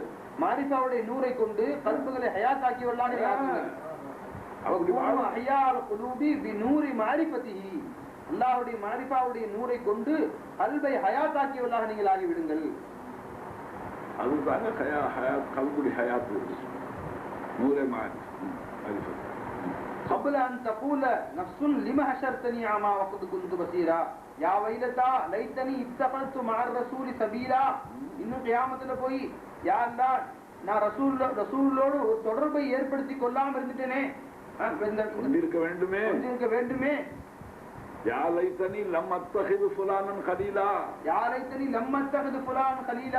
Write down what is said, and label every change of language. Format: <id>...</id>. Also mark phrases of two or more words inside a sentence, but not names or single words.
<ta>மாரிஃபாவுடைய நூரை கொண்டு கல்புகளை ஹயாத்தாக்கியவர்களாக அல்லாஹ்வுடைய மஅரிஃபாவுடைய நூரை கொண்டு கல்பை ஹயாத்தாக்கியவர்களாக நீங்கள் ஆகிவிடுங்கள். அதுதாங்க ஹயாத், கல்புடைய ஹயாத்</ta> <fa>نور معرفت.</fa> <ar>قبل أن تقول نفس لما حشرتني أعمى وقد كنت بصيرا يا ويلتى ليتني اتخذت مع الرسول سبيلا.</ar> <ta>இன்னும் கியாமத்துல போய்</ta> <ar>يا الله</ar> <ta>நான் ரசூலோடு ஒரு தொடர்பை ஏற்படுத்தி கொள்ளாம இருந்துட்டேனே, இருக்க வேண்டுமே.</ta> <ar>يا ليتني لم أتخذ فلانا خليلا, يا ليتني لم أتخذ فلانا خليلا.</ar>